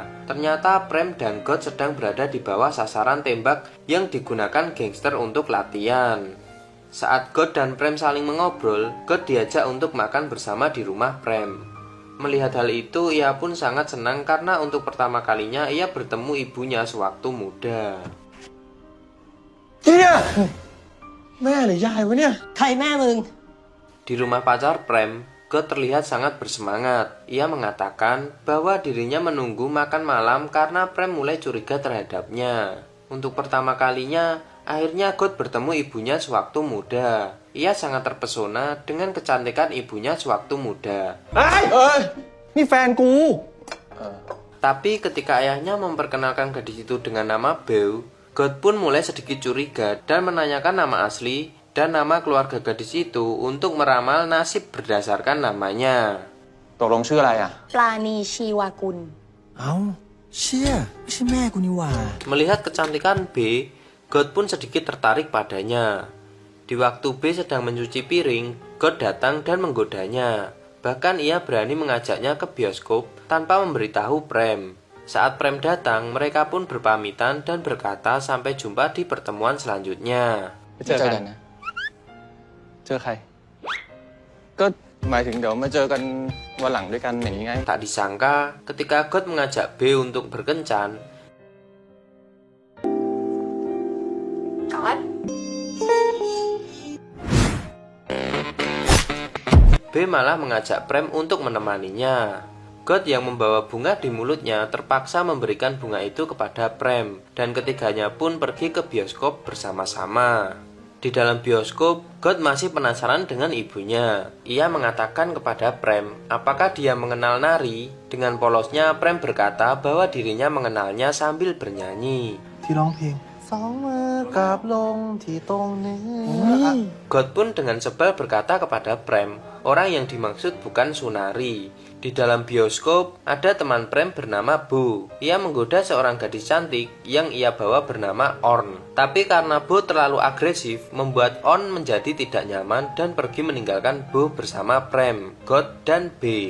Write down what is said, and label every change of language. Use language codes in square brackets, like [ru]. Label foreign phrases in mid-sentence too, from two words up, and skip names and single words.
[id] Ternyata Prem dan God sedang berada di bawah sasaran tembak yang digunakan gangster untuk latihan. Saat God dan Prem saling mengobrol, God diajak untuk makan bersama di rumah Prem. Melihat hal itu, ia pun sangat senang karena untuk pertama kalinya ia bertemu ibunya sewaktu muda. [th] เนี่ยแม่หรือยายวะเนี่ย ใครแม่มึง [id] Di rumah pacar Prem, God terlihat sangat bersemangat. Ia mengatakan bahwa dirinya menunggu makan malam karena Prem mulai curiga terhadapnya. Untuk pertama kalinya, akhirnya God bertemu ibunya sewaktu muda. Ia sangat terpesona dengan kecantikan ibunya sewaktu muda. [th] เอ้ย นี่แฟนกู [id] Tapi ketika ayahnya memperkenalkan gadis itu dengan nama Beau, God pun mulai sedikit curiga dan menanyakan nama asli dan nama keluarga gadis itu untuk meramal nasib berdasarkan namanya. [th] ตกลงชื่ออะไรอ่ะ ปลาณีชีวากุล เอ้า เชี่ย ไม่ใช่แม่กูนี่หว่า [id] Melihat kecantikan B, God pun sedikit tertarik padanya. Di waktu B sedang mencuci piring, God datang dan menggodanya. Bahkan ia berani mengajaknya ke bioskop tanpa memberitahu Prem. Saat Prem datang, mereka pun berpamitan dan berkata sampai jumpa di pertemuan selanjutnya. [th] ไปเจอกันนะ เจอใคร ก็หมายถึงเดี๋ยวมาเจอกันวันหลังด้วยกันอย่างนี้ไง [id] Tak disangka, ketika God mengajak B untuk berkencan, ก๊อต B malah mengajak Prem untuk menemaninya. God yang membawa bunga di mulutnya terpaksa memberikan bunga itu kepada Prem, dan ketiganya pun pergi ke bioskop bersama-sama. Di dalam bioskop, God masih penasaran dengan ibunya. Ia mengatakan kepada Prem, apakah dia mengenal Nari? Dengan polosnya, Prem berkata bahwa dirinya mengenalnya sambil bernyanyi. [th] ที่ร้องเพลงสองมือกราบลงที่ตรงนี้ [id] God pun dengan sebal berkata kepada Prem, orang yang dimaksud bukan Sunari. Di dalam bioskop, ada teman Prem bernama Bo. Ia menggoda seorang gadis cantik yang ia bawa bernama Orn. Tapi karena Bo terlalu agresif, membuat Orn menjadi tidak nyaman dan pergi meninggalkan Bo bersama Prem, God, dan B.